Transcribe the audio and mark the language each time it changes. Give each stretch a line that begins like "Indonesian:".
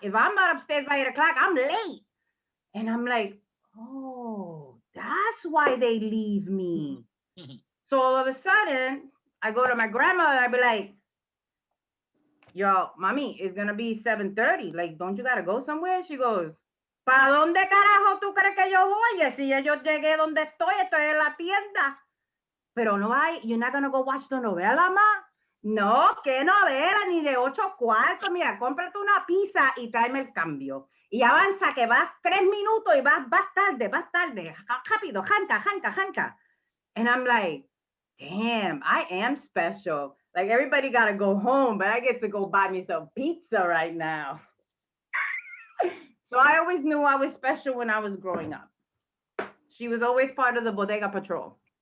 English: If I'm not upstairs by 8 o'clock, I'm late. And I'm like, oh, that's why they leave me. So all of a sudden, I go to my grandmother. I be like, yo, mommy, it's going to be 7:30. Like, don't you got to go somewhere?
Spanish: She goes, ¿para dónde carajo tú crees que yo voy? Si ya yo llegué donde estoy en la tienda. Pero no hay,
English: you're not gonna go watch the novela, ma?
Spanish: No, qué novela, ni de 8 cuartos. Mira, cómprate una pizza y tráeme el cambio. Y avanza que vas 3 minutos y vas tarde. Rápido, janca.
English: And I'm like, damn, I am special. Like everybody gotta go home, but I get to go buy me some pizza right now. So I always knew I was special when I was growing up. She was always part of the Bodega Patrol.